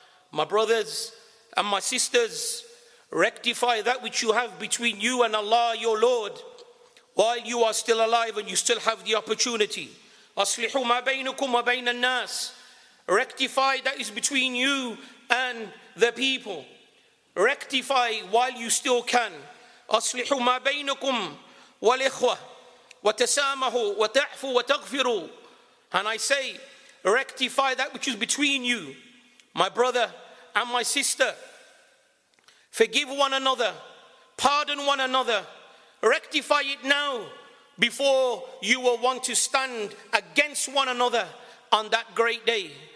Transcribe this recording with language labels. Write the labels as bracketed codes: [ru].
[en] My brothers and my sisters, rectify that which you have between you and Allah, your Lord, while you are still alive and you still have the opportunity. [ar] Aslihu ma baynakum wa bayn an-nas. [en] Rectify that is between you and the people. Rectify while you still can. [ar] أصلحوا ما بينكم والإخوة وتسامحوا وتعفوا وتغفروا. [en] And I say, rectify that which is between you, my brother and my sister. Forgive one another, pardon one another. Rectify it now before you will want to stand against one another on that great day.